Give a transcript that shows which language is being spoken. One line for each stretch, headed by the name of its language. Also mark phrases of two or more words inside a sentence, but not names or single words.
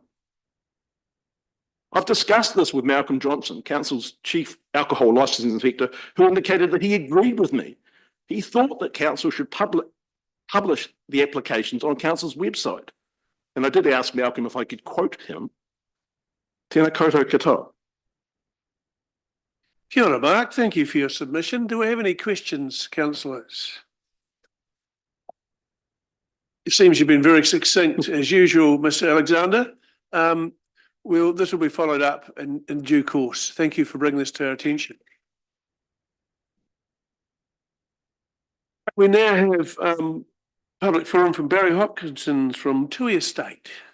English: I've discussed this with Malcolm Johnson, council's chief alcohol licensing inspector, who indicated that he agreed with me. He thought that council should publish the applications on council's website. And I did ask Malcolm if I could quote him.
Māori: Tēnā koutou katoa. Kia ora, Mark.
English: Thank you for your submission. Do we have any questions, councillors? It seems you've been very succinct as usual, Mr. Alexander. This will be followed up in due course. Thank you for bringing this to our attention. We now have public forum from Barry Hopkinson from Tui Estate.